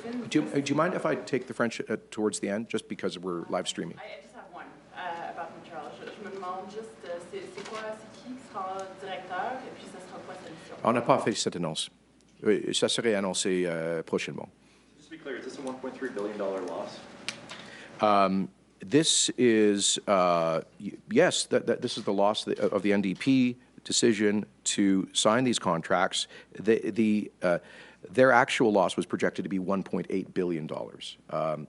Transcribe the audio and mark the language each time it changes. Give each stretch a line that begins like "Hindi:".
English: Do you mind if I take the French towards the end, just because we're live streaming? I just have one about Montreal.
French: Je me demande juste, c'est quoi, c'est qui sera directeur, et puis ça sera quoi sa mission? On n'a pas fait cette annonce. Ça serait annoncé prochainement.
English: Just to be clear, is this a $1.3 billion loss? This is, yes, this is the loss of the NDP decision to sign these contracts. Their actual loss was projected to be $1.8 billion.